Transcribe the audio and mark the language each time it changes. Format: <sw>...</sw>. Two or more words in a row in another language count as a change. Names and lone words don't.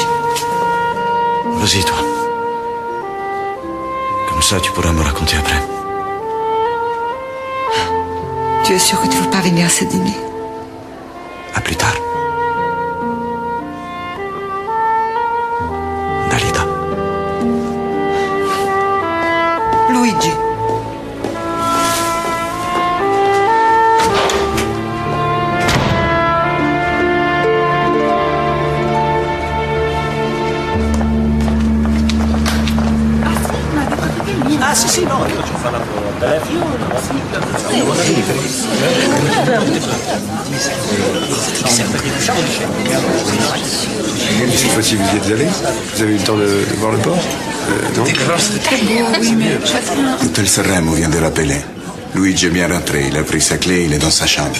<fr>Vas-y, toi. Comme ça, tu pourras me raconter après. Tu es sûr que tu ne veux pas venir à ce dîner? À plus tard. Dalida. Luigi.</fr> <it>Ah sì, no, io ci fa la telefono.</it> <fr>Cette fois-ci, vous y êtes allé? Vous avez eu le temps de voir le port? Non? L'hôtel Sanremo vient de rappeler. Luigi est bien rentré, il a pris sa clé, il est dans sa chambre.</fr>